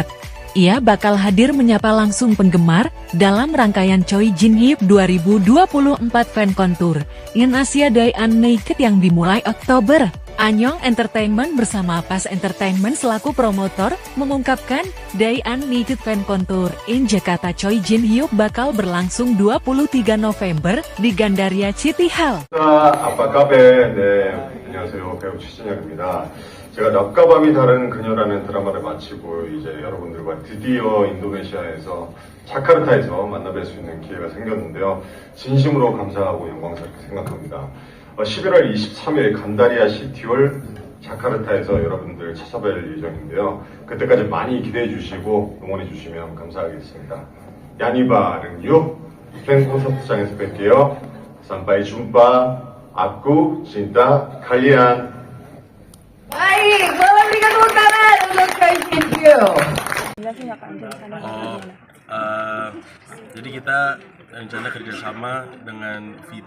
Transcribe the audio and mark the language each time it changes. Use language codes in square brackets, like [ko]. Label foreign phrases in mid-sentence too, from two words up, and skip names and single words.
[id] Ia bakal hadir menyapa langsung penggemar dalam rangkaian Choi Jin Hyuk 2024 Fan Contour in Asia Day and Naked yang dimulai Oktober. Anyong Entertainment bersama Pas Entertainment selaku promotor mengungkapkan Day and Naked Fan Contour in Jakarta Choi Jin Hyuk bakal berlangsung 23 November di Gandaria City Hall. [ko] 아빠카페, 네, 안녕하세요. 배우 최진혁입니다. 제가 낮과 밤이 다른 그녀라는 드라마를 마치고 이제 여러분들과 드디어 인도네시아에서 자카르타에서 만나뵐 수 있는 기회가 생겼는데요. 진심으로 감사하고 영광스럽게 생각합니다. 11월 23일 간다리아 시티홀 자카르타에서 여러분들 찾아뵐 예정인데요. 그때까지 많이 기대해 주시고 응원해 주시면 감사하겠습니다. 야니바른 유 팬 콘서트장에서 뵐게요. [id] Sampai jumpa. Aku cinta kalian. Baik, boleh berikan tepuk tangan untuk Choi Jin Hyuk. Jelasin nggak Kak, rencana gimana? Jadi kita rencana kerjasama dengan V2.